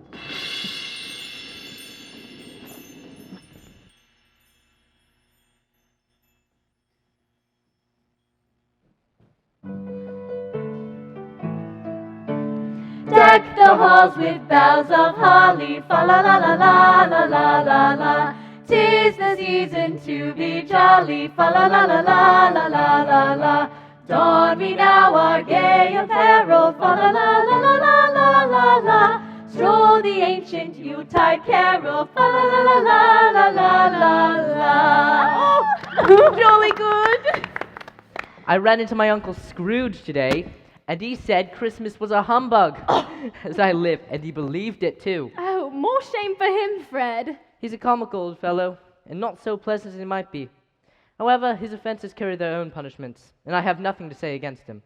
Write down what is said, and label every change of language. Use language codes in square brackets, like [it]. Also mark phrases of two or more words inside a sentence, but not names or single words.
[en] Deck the halls with boughs of holly, fa la la la la la la la la. 'Tis the season to be jolly, fa la la la la la la la la. Don we now our gay apparel, fa la la la la la la la la. Stroll the ancient Yuletide carol, fa la la la la la la la. Oh, jolly good. I ran into my Uncle Scrooge today, and he said Christmas was a humbug. As I live, and he believed it too. Oh, more shame for him, Fred. He's a comical old fellow, and not so pleasant as he might be. However, his offenses carry their own punishments, and I have nothing to say against him.